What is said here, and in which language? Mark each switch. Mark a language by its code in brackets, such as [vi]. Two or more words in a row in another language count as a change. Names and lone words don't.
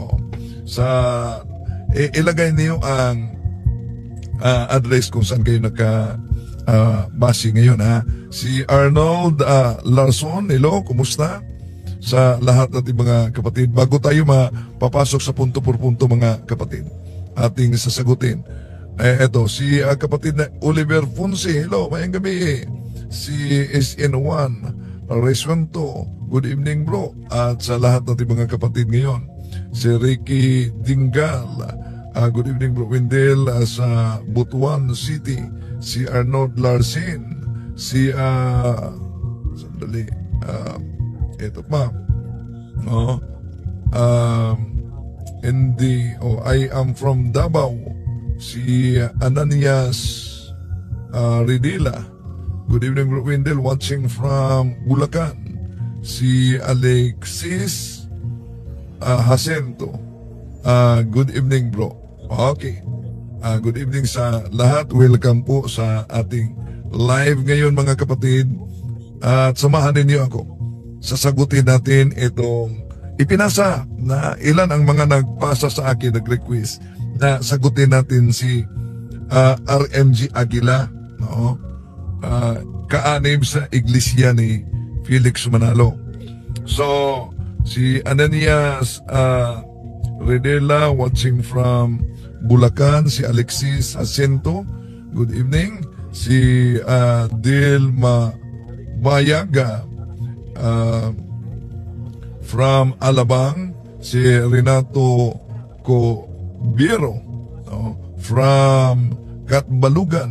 [tl] Ilagay niyo ang address kung saan kayo base ngayon, ha. Si Arnold Larson, hello, kumusta? Sa lahat natin mga kapatid, bago tayo mapapasok sa [es] punto por punto [tl] mga kapatid, ating sasagutin. Eto, si kapatid na Oliver Fonse, hello, mayang gabi. Si SN1 Reswento, [en] good evening bro. [tl] At sa lahat natin mga kapatid ngayon, si Ricky Dingal, [en] good evening bro. [tl] Wendell sa Butuan City, si Arnold Larsen, si sandali, eto pa, [en] I am from Davao, si Ananias Ridila, Good evening, Bro Wendell, watching from Bulacan. [tl] Si Alexis Jacinto. [en] Good evening, bro. Okay. Good evening [tl] sa lahat. Welcome po sa ating live ngayon, mga kapatid. At samahan ninyo ako. Sasagutin natin itong ipinasa na ilan ang mga nagpasa sa akin, nag-request na sagutin natin si RMG Aguila, no? Kaanib sa iglesia ni Felix Manalo. So, si Ananias Redela [en] watching from Bulacan, [tl] si Alexis Jacinto, [en] good evening. [tl] Si Dilma Bayaga from Alabang, si Renato Cobiro from Katbalugan.